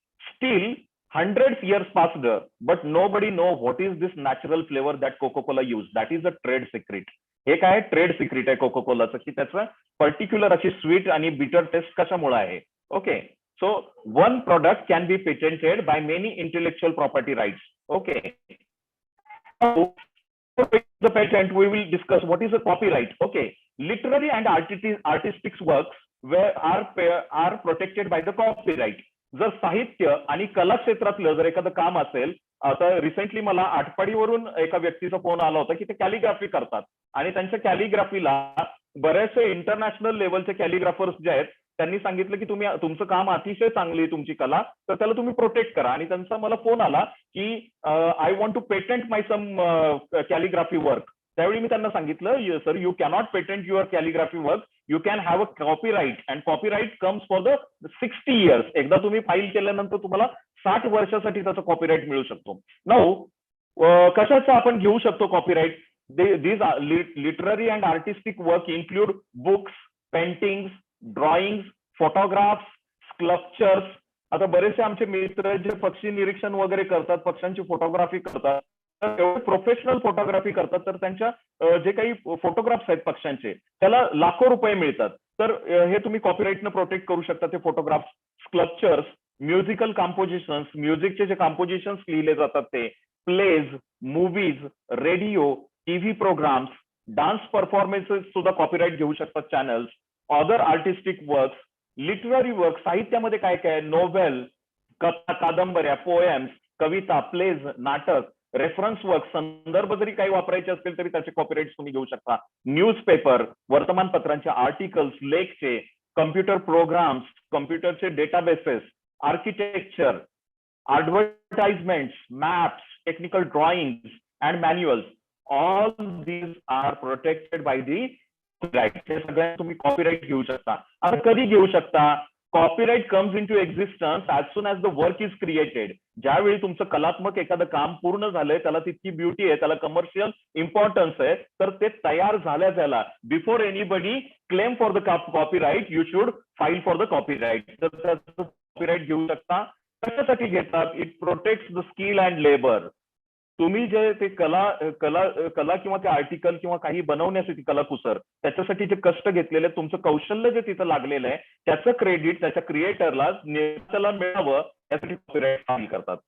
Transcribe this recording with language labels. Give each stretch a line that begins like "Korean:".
English: Still hundreds years passed, but nobody know what is this natural flavor that Coca-Cola use. That is a trade secret.
Marathi: हे काय trade secret आहे कोकाकोलाचं, की त्याचं particular अशी sweet आणि bitter taste कशामुळे आहे.
English: Okay, so one product can be patented by many intellectual property rights. Okay, the patent we will discuss what is a copyright. Okay, literary and artistic works are protected by the copyright.
Marathi: जर साहित्य आणि कला क्षेत्रातलं जर एखादं काम असेल, आता रिसेंटली मला आटपाडीवरून एका व्यक्तीचा फोन आला होता की ते कॅलिग्राफी करतात आणि त्यांच्या कॅलिग्राफीला बरेचसे इंटरनॅशनल लेवलचे कॅलिग्राफर्स जे आहेत त्यांनी सांगितलं की तुम्ही तुमचं काम अतिशय चांगली तुमची कला, तर त्याला तुम्ही प्रोटेक्ट करा. आणि त्यांचा मला फोन आला की
English: I want to patent my some calligraphy work.
Marathi: त्यावेळी मी त्यांना सांगितलं, sir
English: You cannot patent your calligraphy work, you can have a copyright and copyright comes for the 60 years.
Marathi: एकदा तुम्ही फाईल केल्यानंतर तुम्हाला 60 वर्षासाठी त्याचा कॉपीराइट मिळू शकतो. नाऊ कशाचं आपण घेऊ शकतो copyright?
English: these literary and artistic work include books, paintings, drawings, photographs, sculptures.
Marathi: आता बरेचसे आमचे मित्र जे पक्षी निरीक्षण वगैरे करतात, पक्ष्यांची फोटोग्राफी करतात, प्रोफेशनल फोटोग्राफी करतात, तर त्यांच्या जे काही फोटोग्राफ्स आहेत पक्ष्यांचे त्याला लाखो रुपये मिळतात. तर हे तुम्ही कॉपीराइटनं प्रोटेक्ट करू शकता ते फोटोग्राफ्स. स्कल्पचर्स, म्युझिकल कंपोजिशन्स, म्युझिकचे जे कंपोजिशन्स लिहिले जातात ते, pledge, movies, radio, TV programs, dance performances सुद्धा कॉपीराइट घेऊ शकतात channels. Other artistic works, literary work, साहित्यामध्ये काय काय, नोव्हेल, कथा, कादंबऱ्या, पोएम्स, कविता, प्लेज, नाटक, रेफरन्स वर्क, संदर्भ जरी काही वापरायचे असतील तरी त्याचे कॉपीराइट तुम्ही घेऊ शकता. Newspaper, वर्तमानपत्रांचे articles, लेखचे, computer programs, कम्प्युटरचे databases, architecture,
English: advertisements, maps, technical drawings, and manuals. All these are protected by the copyright.
Marathi: हे सगळ्यांना तुम्ही कॉपीराइट घेऊ शकता. आता कधी घेऊ शकता?
English: Copyright comes into existence as soon as the work is created.
Marathi: ज्यावेळी तुमचं कलात्मक एखादं काम पूर्ण झालंय, त्याला तितकी ब्युटी आहे, त्याला कमर्शियल इम्पॉर्टन्स आहे, तर ते तयार झाल्या त्याला
English: before anybody claim for the copyright
Marathi: you should file for the copyright. तर त्याचं कॉपीराइट घेऊ शकता. कशासाठी घेतात?
English: It protects the skill and labour.
Marathi: तुम्ही जे ते कला किंवा ते आर्टिकल किंवा काही बनवण्यासाठी कलाकुसर, त्याच्यासाठी जे कष्ट घेतलेले, तुमचं कौशल्य जे तिथं लागलेलं आहे, त्याचं क्रेडिट त्याच्या क्रिएटरला मिळावं यासाठी कॉपीराइट फाईल करतात.